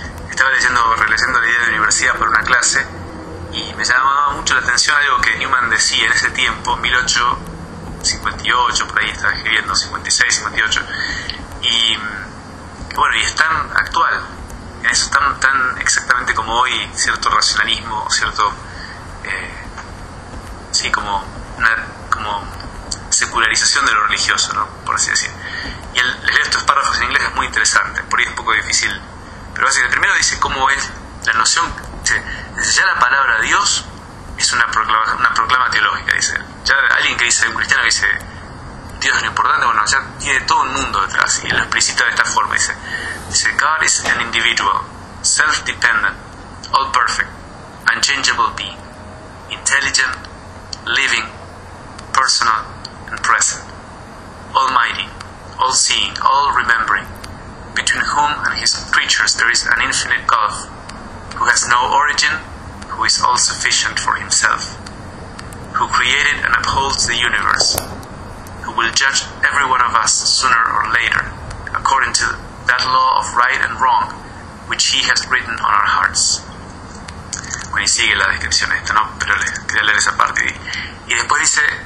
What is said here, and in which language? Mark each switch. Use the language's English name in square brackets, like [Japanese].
[Spanish] Estaba releyendo la idea de la universidad para una clase y me llamaba mucho la atención algo que Newman decía en ese tiempo, 1858, por ahí estaba escribiendo, 56, 58, y bueno, y es tan actual, en eso tan, tan exactamente como hoy, cierto racionalismo, cierto, sí, como una como secularización de lo religioso, ¿no? Por así decir. Y les leo estos párrafos en inglés, es muy interesante, por ahí es un poco difícil, pero básicamente, primero dice cómo es la noción, ya la palabra Dios es una proclama teológica, dice él. Ya alguien que dice, un cristiano que dice, Dios es lo importante, bueno, ya tiene todo un mundo detrás, y lo explicita de esta forma, dice, [English] God is an individual, self-dependent, all-perfect, unchangeable being, intelligent, living, personal, and present, almighty, all-seeing, all-remembering, between whom and his creatures there is an infinite gulf, who has no origin, who is all-sufficient for himself, who created and upholds the universe, who will judge every one of us sooner or later, according to that law of right and wrong, which he has written on our hearts. [Spanish] Bueno, y sigue la descripción esta, ¿no? Pero quería leer esa parte. Y después dice,